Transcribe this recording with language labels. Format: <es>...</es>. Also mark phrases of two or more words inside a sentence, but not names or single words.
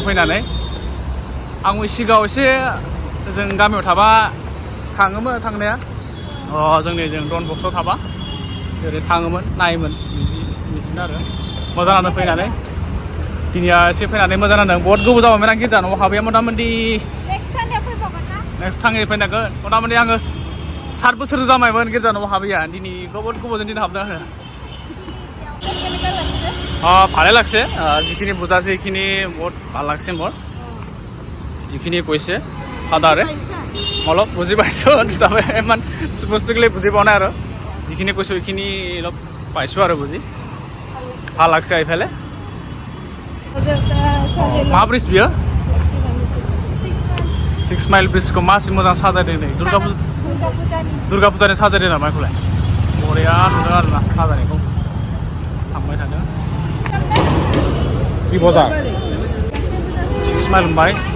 <brx>फैनानै आंबो सिगाङाव एसे जों गामियाव थाबा थाङोमोन थांनाया जों डन बक्सआव थाबा ओरै थाङोमोन नायोमोन बिदिनो आरो मोजां नांदों फैनानै दिनैया एसे फैनानै मोजां नांदों बहुत गोबाव जाबायमोन आं गिर्जा न'आव हाबैया मथा मथि नेक्स्ट थाङै फैनांगोन मथा मथि आङो 7 बोसोर जाबायमोन गिर्जा न'आव हाबैया दिनै बहुत गोबावजों दिन हाबदों आरो</brx> <as>ভালে লাগছে যিখিনি বুজাইছে সেইখিনি বহুত ভাল লাগছে মোৰ যিখিনি কৈছে ফাদাৰে অলপ বুজি পাইছোঁ তবে ইমান বস্তুখিনি বুজি পোৱা নাই আৰু যিখিনি কৈছোঁ সেইখিনি অলপ পাইছোঁ আৰু বুজি ভাল লাগছে এইফালে</as> <brx>मा ब्रिज बियो 6 माइल ब्रिजखौ मासि मोजां साजायदों नै दुर्गा फुजानि साजायदों नामा बेखौलाय बरिया नुदों आरोना साजायनायखौ थांबाय थादों कि बजार 6 माइल होनबाय</brx>